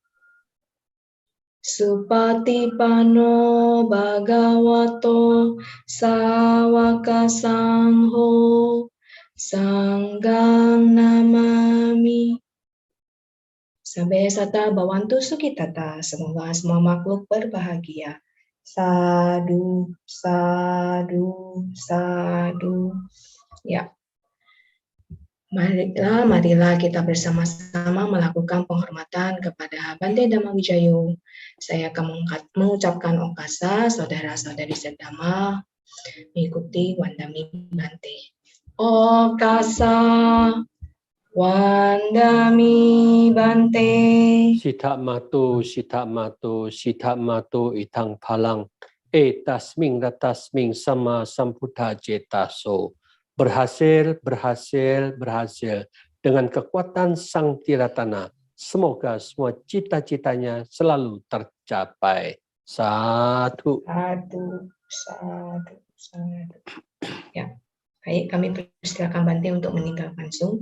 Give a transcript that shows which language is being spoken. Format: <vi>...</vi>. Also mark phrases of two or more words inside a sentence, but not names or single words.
<pi>Supatipanno bhagavato sawaka sangho sanghang namami. Sampai sata bawantu sukitata.</pi> <id>Semoga semua makhluk berbahagia.</id> <pi>Sadu, sadu, sadu.</pi> <id>Ya. Marilah kita bersama-sama melakukan penghormatan kepada Bante Dhammawijayo. Saya akan mengucapkan okasa, saudara-saudari sedama, mengikuti</id> <pi>Wandami Bante. Okasa, Wandami Bante. Siddha matu, siddha matu, siddha matu itang palang. Tasming ratasming sama sambuddha jetaso.</pi> <id>Berhasil, berhasil, berhasil. Dengan kekuatan Sang Tiratana, semoga semua cita-citanya selalu tercapai.</id> <pi>Satu. Satu, satu, satu.</pi> <id>Ya, baik, kami persilakan Bante untuk meninggalkan Zoom.</id>